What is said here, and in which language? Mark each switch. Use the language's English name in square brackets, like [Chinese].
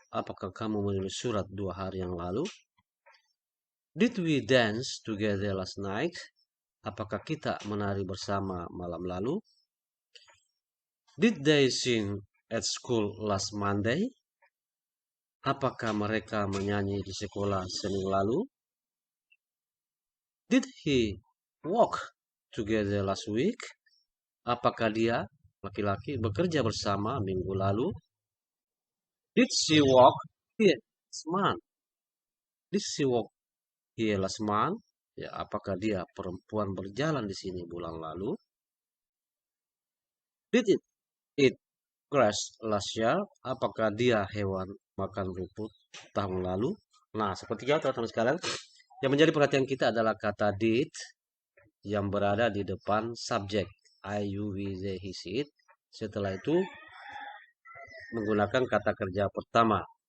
[Indonesian] Apakah kamu menulis surat 2 hari yang lalu? [English] Did we dance together last night? [Indonesian] Apakah kita menari bersama malam lalu? [English] Did they sing at school last Monday? [Indonesian] Apakah mereka menyanyi di sekolah Senin lalu? [English] Did he walk together last week? [Indonesian] Apakah dia, laki-laki, bekerja bersama minggu lalu? [English] Did she walk here last month? Did she walk here last month? [Indonesian] Ya, apakah dia perempuan berjalan di sini bulan lalu? [English] Did it eat grass last year? [Indonesian] Apakah dia hewan makan rumput tahun lalu? Nah, seperti itu teman-teman sekalian. Yang menjadi perhatian kita adalah kata did yang berada di depan subjek I, you, we, they, he, she, it. Setelah itu menggunakan kata kerja pertama.